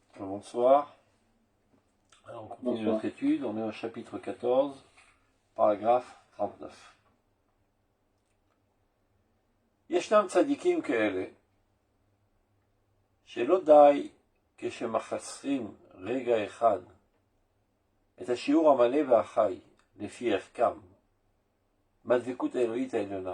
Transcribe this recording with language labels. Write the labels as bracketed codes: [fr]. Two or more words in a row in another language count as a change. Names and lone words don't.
[fr] Bonsoir. Alors, on continue notre étude, on est au chapitre 14, paragraphe 39. [he] ישנם צדיקים כאלה, שלא די כשמחסרים רגע אחד את השיעור המלא והחי לפי ערכם, מהדבקות האלוהית העליונה.